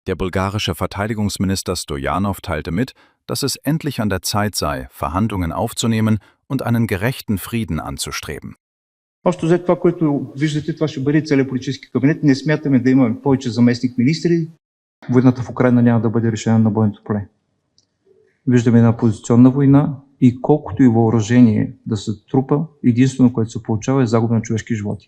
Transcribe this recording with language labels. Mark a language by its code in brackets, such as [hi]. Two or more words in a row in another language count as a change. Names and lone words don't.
[de] Der bulgarische Verteidigungsminister Stojanov teilte mit, dass es endlich an der Zeit sei, Verhandlungen aufzunehmen und einen gerechten Frieden anzustreben. [bg] Общо взето това, което виждате, това ще бъде целият политически кабинет. Не смятаме да имаме повече заместник-министри. Войната в Украйна няма да бъде решена на бойното поле. Виждаме една позиционна война и колкото и въоръжение да се трупа, единствено, което се получава е загуба на човешки животи.